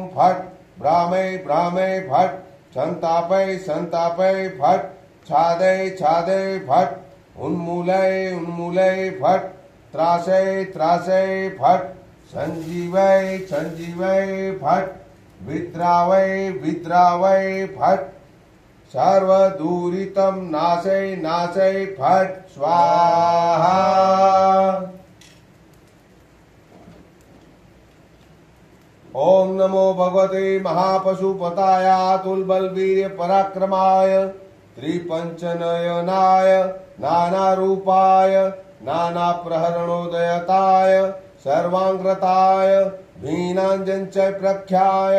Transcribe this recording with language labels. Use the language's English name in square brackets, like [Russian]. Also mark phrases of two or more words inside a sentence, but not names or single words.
[Sanskrit] फट, ब्राह्मे ब्राह्मे फट, संतापय संतापय फट, छादय छादय फट, उन्मूलय उन्मूलय फट, त्रासय त्रासय फट, संजीवय संजीवय फट, विद्रावय विद्रावय फट, सर्वदूरितं नाशय नाशय फट स्वाहा। ओम नमो भगवते महापशुपताय तुलबलवीर्य पराक्रमाय त्रिपंचनयनाय नानारूपाय नानाप्रहरणोदयताय सर्वांग्रताय भीनांजन च प्रख्याय